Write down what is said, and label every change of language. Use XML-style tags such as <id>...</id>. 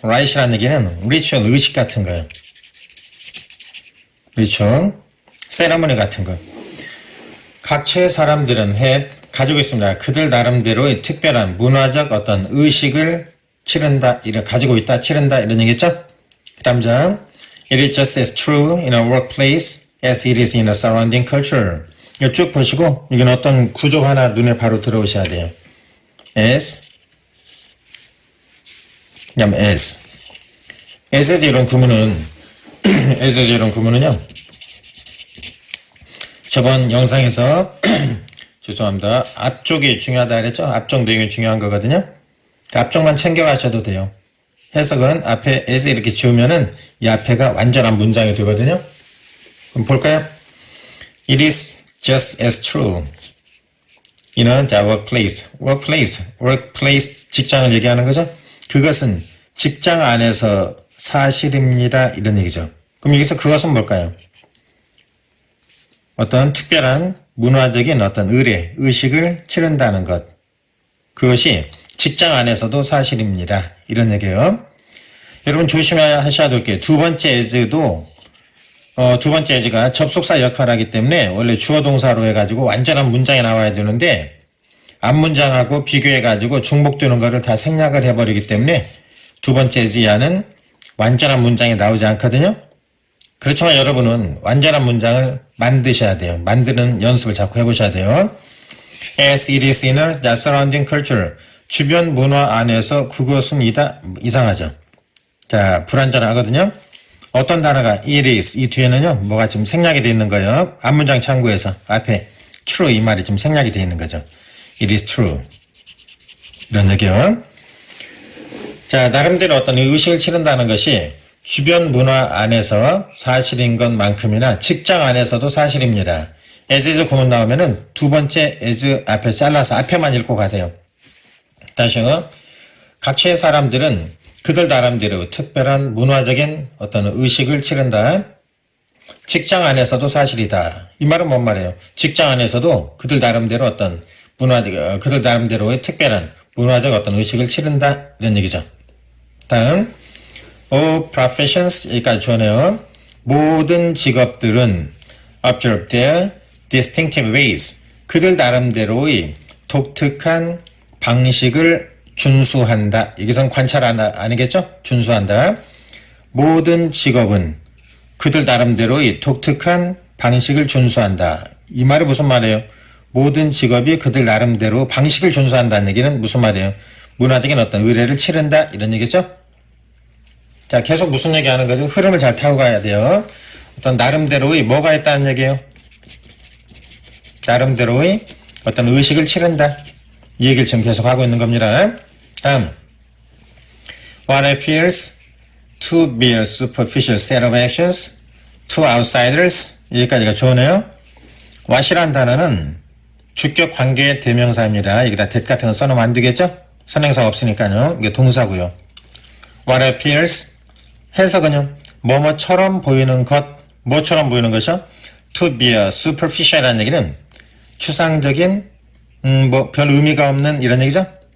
<ko>right이라는 얘기는 ritual, 의식 같은 거예요. ritual, ceremony 같은 거. 각처의 사람들은 have, 가지고 있습니다. 그들 나름대로의 특별한 문화적 어떤 의식을 치른다, 가지고 있다, 치른다, 이런 얘기죠? 그 다음 장,</ko> <en>it is just as true in a workplace as it is in a surrounding culture.</en> <ko>이거 쭉 보시고, 이건 어떤 구조가 하나 눈에 바로 들어오셔야 돼요. as, 그 다음 as. as에서 이런 구문은, as에서 이런 구문은요, 저번 영상에서, 죄송합니다. 앞쪽이 중요하다 그랬죠? 앞쪽 내용이 중요한 거거든요. 앞쪽만 챙겨가셔도 돼요. 해석은 앞에 as 이렇게 지우면은 이 앞에가 완전한 문장이 되거든요. 그럼 볼까요?</ko> <en>It is just as true in a workplace.</en> <ko>workplace 직장을 얘기하는 거죠. 그것은 직장 안에서 사실입니다. 이런 얘기죠. 그럼 여기서 그것은 뭘까요? 어떤 특별한 문화적인 어떤 의례, 의식을 치른다는 것. 그것이 직장 안에서도 사실입니다. 이런 얘기예요. 여러분 조심하셔야 될 게 두 번째 as도 두 번째 as가 접속사 역할을 하기 때문에 원래 주어 동사로 해가지고 완전한 문장이 나와야 되는데 앞 문장하고 비교해가지고 중복되는 거를 다 생략을 해버리기 때문에 두 번째 as 이하는 완전한 문장이 나오지 않거든요. 그렇지만 여러분은 완전한 문장을 만드셔야 돼요. 만드는 연습을 자꾸 해보셔야 돼요.</ko> <en>As it is in a surrounding culture.</en> <ko>주변 문화 안에서 그것은 이상하죠. 자, 불완전하거든요. 어떤 단어가 it is, 이 뒤에는요, 뭐가 지금 생략이 되어 있는 거예요. 앞문장 참고해서 앞에 true 이 말이 지금 생략이 되어 있는 거죠.</ko> <en>It is true.</en> <ko>이런 얘기요. 자, 나름대로 어떤 의식을 치른다는 것이 주변 문화 안에서 사실인 것만큼이나 직장 안에서도 사실입니다. as에서 구문 나오면은 두 번째 as 앞에 잘라서 앞에만 읽고 가세요. 다시요. 각처의 사람들은 그들 나름대로 특별한 문화적인 어떤 의식을 치른다. 직장 안에서도 사실이다. 이 말은 뭔 말이에요? 직장 안에서도 그들 나름대로 어떤 그들 나름대로의 특별한 문화적 어떤 의식을 치른다. 이런 얘기죠. 다음,</ko> <en>all professions,</en> <ko>여기까지 주어네요. 모든 직업들은</ko> <en>observe their distinctive ways.</en> <ko>그들 나름대로의 독특한 방식을 준수한다. 여기선 관찰 아니겠죠? 준수한다. 모든 직업은 그들 나름대로의 독특한 방식을 준수한다. 이 말이 무슨 말이에요? 모든 직업이 그들 나름대로 방식을 준수한다는 얘기는 무슨 말이에요? 문화적인 어떤 의례를 치른다. 이런 얘기죠? 자, 계속 무슨 얘기 하는 거죠? 흐름을 잘 타고 가야 돼요. 어떤 나름대로의 뭐가 있다는 얘기예요? 나름대로의 어떤 의식을 치른다. 이 얘기를 지금 계속 하고 있는 겁니다. 다음,</ko> <en>what appears to be a superficial set of actions to outsiders.</en> <ko>여기까지가 좋으네요. what이란 단어는 주격 관계의 대명사입니다. 여기다 that 같은 거 써놓으면 안 되겠죠? 선행사가 없으니까요. 이게 동사고요.</ko> <en>what appears</en> <ko>해석은요, 뭐뭐처럼 보이는 것, 뭐처럼 보이는 것이요?</ko> <en>to be a superficial</en> <ko>이라는 얘기는 추상적인 별 의미가 없는 이런 얘기죠?</ko>